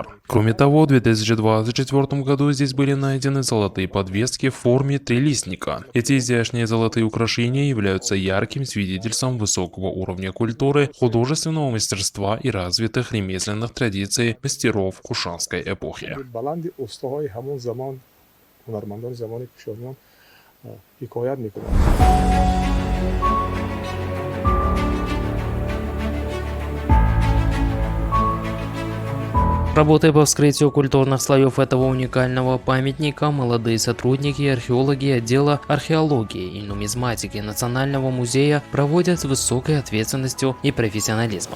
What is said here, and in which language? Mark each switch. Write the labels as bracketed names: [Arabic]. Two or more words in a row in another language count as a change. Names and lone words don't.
[Russian] Кроме того, в 2024 году здесь были найдены золотые подвески в форме трилистника. Эти изящные золотые украшения являются ярким свидетельством высокого уровня культуры, художественного мастерства и развитых ремесленных традиций мастеров кушанской эпохи. [Tajik] هنرمندان زمان پیشینیان حکایت میکنند. [Russian] Работая по вскрытию культурных слоев этого уникального памятника, молодые сотрудники и археологи отдела археологии и нумизматики Национального музея проводят с высокой ответственностью и профессионализмом.